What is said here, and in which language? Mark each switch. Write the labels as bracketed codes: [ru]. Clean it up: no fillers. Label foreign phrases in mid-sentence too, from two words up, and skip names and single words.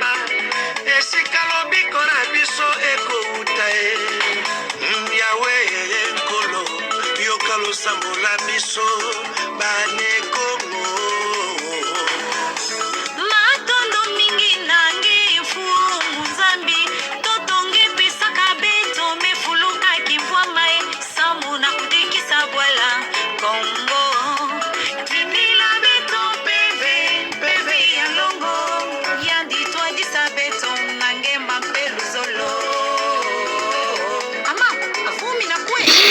[ln] esika lobiko na biso ekouta Yawe kosambola biso bane Kongo. [kg] Matondo mingi nangi mfumu nzambi totongi pisaka beto mefuluka kivwama samu na kudikisa bwala Kongo tinila beto peve ya longo yandi twadisa beto nangemba mpeluzolo ama avumi na kwe